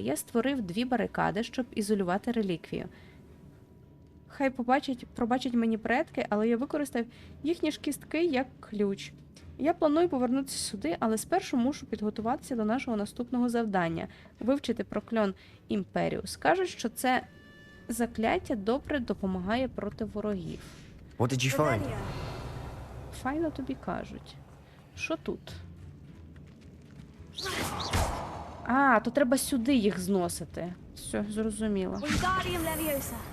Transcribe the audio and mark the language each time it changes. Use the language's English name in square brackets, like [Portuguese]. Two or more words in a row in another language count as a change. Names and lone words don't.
[Ukrainian] Я створив 2 барикади, щоб ізолювати реліквію. Хай пробачать мені предки, але я використав їхні ж кістки як ключ. Я планую повернутися сюди, але спершу мушу підготуватися до нашого наступного завдання – вивчити прокльон Імперіус. Кажуть, що це закляття добре допомагає проти ворогів. [English] What did you find? Revelio. [Ukrainian] Файно тобі кажуть. Що тут? А, то треба сюди їх зносити. Все, зрозуміло. Wingardium Leviosa.